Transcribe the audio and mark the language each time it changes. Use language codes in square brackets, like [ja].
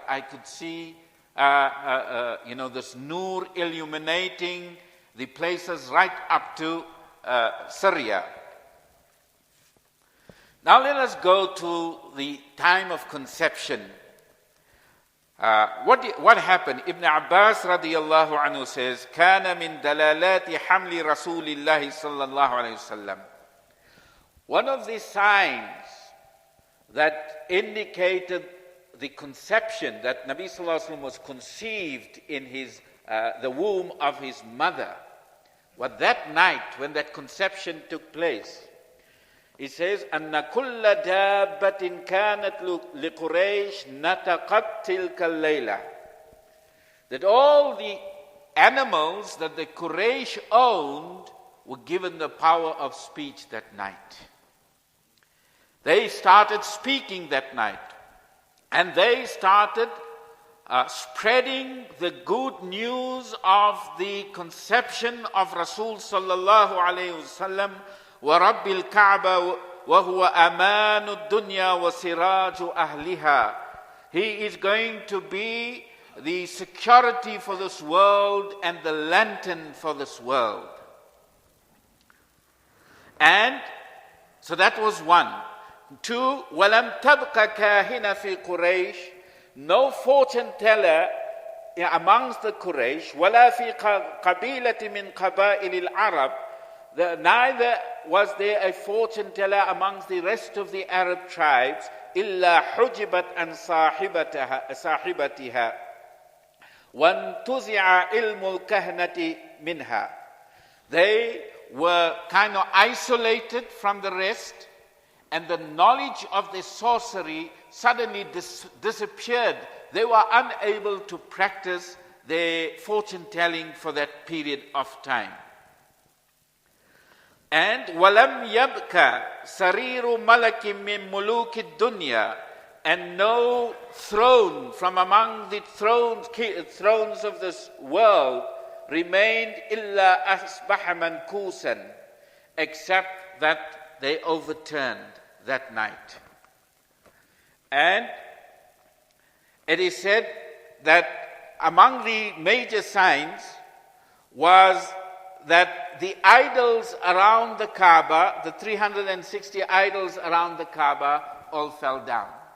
[en] I could see, this nur illuminating the places right up to Syria. Now let us go to the time of conception. What happened? Ibn Abbas radiyallahu anhu says, [ar] كان من دلالات حمل رسول الله صلى الله عليه وسلم. [en] One of the signs that indicated the conception, that Nabi sallallahu alaihi wasallam was conceived in the womb of his mother, was that night when that conception took place. It says, [ar] أن كل دابة كانت لقريش نطقت تلك الليلة. [en] That all the animals that the Quraysh owned were given the power of speech that night. They started speaking that night, and they started spreading the good news of the conception of Rasul sallallahu alayhi wasallam, [ar] wa Rabbil Kaaba wa huwa amanu dunya wa siraju ahliha. [en] He is going to be the security for this world and the lantern for this world. And so that was one. [ar] Two, وَلَمْ تَبْقَ كَاهِنَ فِي قُرَيْشٍ. [en] No fortune teller amongst the Quraysh, [ar] وَلَا فِي قَبِيلَةٍ مِّن قَبَائِلِ الْعَرَبِ. [en] Neither was there a fortune teller amongst the rest of the Arab tribes, [ar] إِلَّا حُجِبَتْ عَنْ صَاحِبَتِهَا وَانْتُزِعَ عِلْمُ الْكَهْنَةِ مِنْهَا. [en] They were kind of isolated from the rest, and the knowledge of the sorcery suddenly disappeared. They were unable to practice their fortune telling for that period of time. [ar] And وَلَمْ يَبْكَ سَرِيرُ مَلَكٍ مِّن مُلُوكِ الدُّنْيَا. [en] And no throne from among the thrones of this world remained [ar] إِلَّا أَصْبَحَ مَنْكُوسًا, [en] except that they overturned that night. And it is said that among the major signs was that the idols around the Kaaba, the 360 idols around the Kaaba, all fell down.